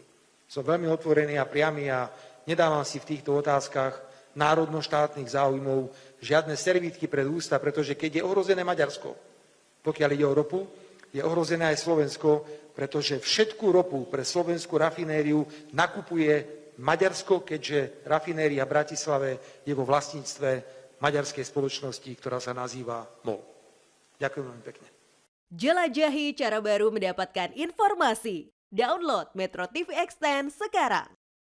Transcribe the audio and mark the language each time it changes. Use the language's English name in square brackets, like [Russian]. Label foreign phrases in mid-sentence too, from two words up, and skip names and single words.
[Slovak] Som veľmi otvorený a priamy a nedávam si v týchto otázkach národno-štátnych záujmov žiadne servítky pred ústa, pretože keď je ohrozené Maďarsko, pokiaľ ide o ropu, je ohrozené aj Slovensko, pretože všetku ropu pre slovenskú rafinériu nakupuje Maďarsko, keďže rafinéria v Bratislave je vo vlastníctve maďarskej spoločnosti, ktorá sa nazýva MOL. Ďakujem veľmi pekne. [Indonesian] Jelajahi cara baru mendapatkan informasi. Download Metro TV Extend sekarang.